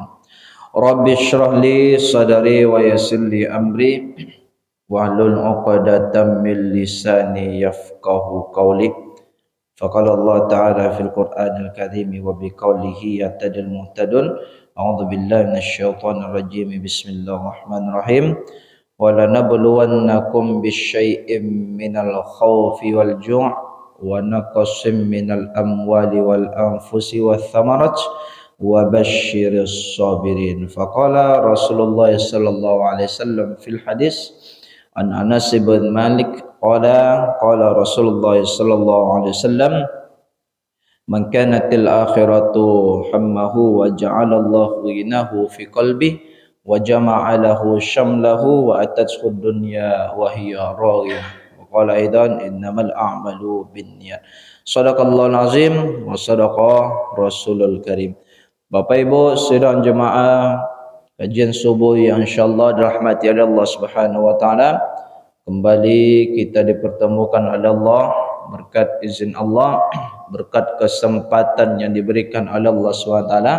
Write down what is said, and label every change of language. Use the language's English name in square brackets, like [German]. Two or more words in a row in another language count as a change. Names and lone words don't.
[Arabic] رب اشرح لي صدري ويسر لي أمري واحلل عقدة من لساني يفقهوا قولي. فقال الله تعالى في القرآن الكريم وبقوله يهتدي المهتدون. أعوذ بالله من الشيطان الرجيم. بسم الله الرحمن الرحيم. ولنبلونكم بشيء من الخوف والجوع ونقص من الأموال والأنفس والثمرات وبشر الصابرين. فقال رسول الله صلى الله عليه وسلم في الحديث عن أنس بن مالك قال رسول الله صلى الله عليه وسلم من كانت الآخرة همه وجعل الله غناه في قلبه وجمع له شمله وأتته الدنيا وهي راغمة وقال أيضا إنما الأعمال بالنيات. صدق الله العظيم وصدق رسوله الكريم. [Indonesian] Bapak Ibu sidang jemaah kajian subuh yang insyaallah dirahmati oleh [Arabic] الله سبحانه وتعالى. [Indonesian] Kembali kita dipertemukan oleh Allah berkat izin Allah, berkat kesempatan yang diberikan oleh [Arabic] الله سبحانه وتعالى.